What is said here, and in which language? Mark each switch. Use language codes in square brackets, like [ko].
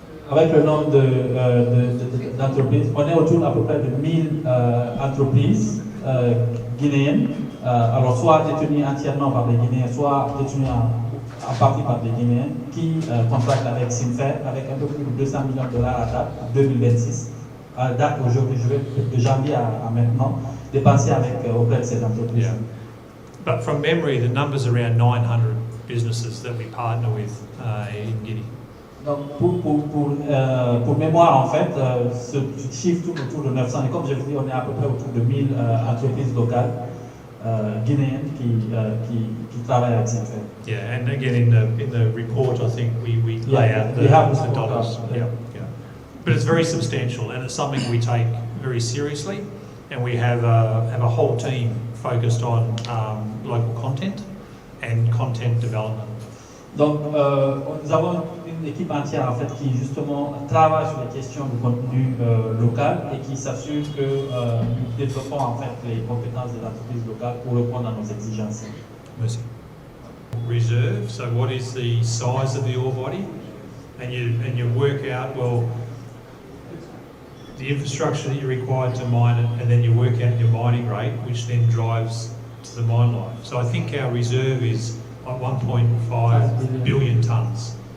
[fr] Avec le nombre d'entreprises, on est autour à peu près de 1000 entreprises guinéennes, alors soit détenues entièrement par des Guinéens, soit détenues en partie par des Guinéens, qui contractent avec CIMFER avec un peu plus de 200 millions de dollars à date 2026. À date aujourd'hui, de janvier à maintenant, dépensés auprès de ces entreprises. [en] Yeah. But from memory, the number's around 900 businesses that we partner with in Guinea. [fr] Donc pour mémoire, en fait, ce chiffre tourne autour de 900. Et comme je vous dis, on est à peu près autour de 1000 entreprises locales guinéennes qui travaillent avec CIMFER. [en] Yeah, and again in the report, I think we lay out the dollars. Yeah. But it's very substantial, and it's something we take very seriously, and we have a whole team focused on local content and content development. [fr] Donc, nous avons une équipe entière en fait qui justement travaille sur les questions de contenu local et qui s'assure que nous développons en fait les compétences des entreprises locales pour répondre à nos exigences. Merci. Reserve. [en] So, what is the size of the ore body? And you work out the infrastructure that you're required to mine it, and then you work out your mining rate, which then drives to the mine life. So I think our reserve is like 1.5 billion tonnes.